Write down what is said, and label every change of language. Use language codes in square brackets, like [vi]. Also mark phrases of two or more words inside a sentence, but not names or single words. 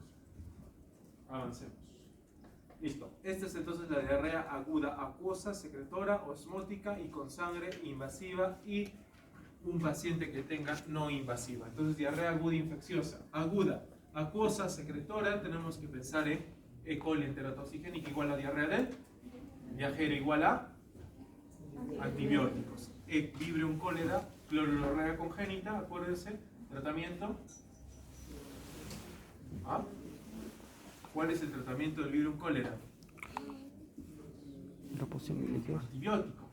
[es] Avancemos. Listo. Esta es entonces la diarrea aguda acuosa, secretora, osmótica y con sangre invasiva y un paciente que tenga no invasiva. Entonces, diarrea aguda infecciosa, aguda, acuosa, secretora, tenemos que pensar en E. coli enterotoxigénica igual a diarrea del viajero igual a antibióticos. Vibrio cólera, clorurrea congénita, acuérdense, tratamiento. ¿Ah? ¿Cuál es el tratamiento del Vibrio cólera? Antibiótico.